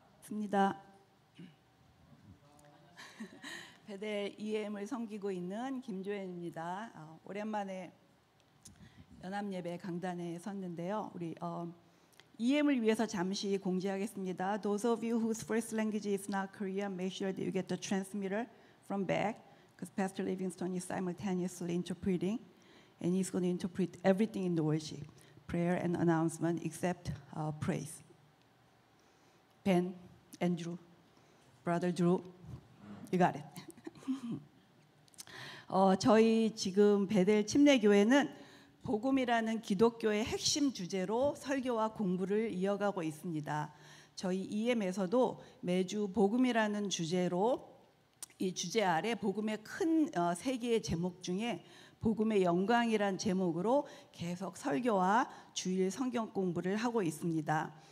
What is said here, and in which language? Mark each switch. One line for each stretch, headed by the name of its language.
Korean: 입니다. 베델 EM을 섬기고 있는 김조연입니다. 오랜만에 연합예배 강단에 섰는데요. 우리 EM을 위해서 잠시 공지하겠습니다.
English: Those of you whose first language is not Korean, make sure that you get the transmitter from back, because Pastor Livingston is simultaneously interpreting, and he's going to interpret everything in the worship, prayer and announcement, except praise. Ben, Andrew, Brother Drew, you got it.
Korean: 저희 지금 베델 침례교회는 복음이라는 기독교의 핵심 주제로 설교와 공부를 이어가고 있습니다. 저희 EM에서도 매주 복음이라는 주제로 이 주제 아래 복음의 큰 세 개의 제목 중에 복음의 영광이란 제목으로 계속 설교와 주일 성경 공부를 하고 있습니다.